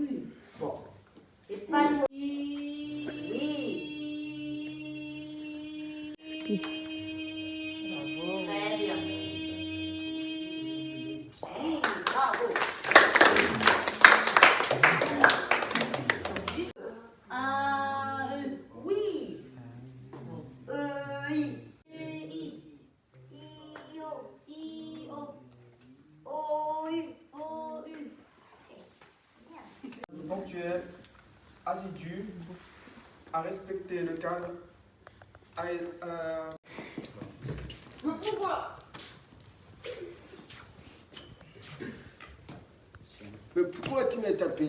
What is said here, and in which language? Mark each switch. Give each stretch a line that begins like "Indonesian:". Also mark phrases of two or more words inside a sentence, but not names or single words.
French: Bon. C'est pas le mot. Oui. Très bien. Oui, bravo. A, E. Oui. E, I. E, I. I, O. I, O. O, U. O, U. Ponctuel, assidu, à respecter le cadre, Pourquoi? Mais pourquoi tu m'as tapé?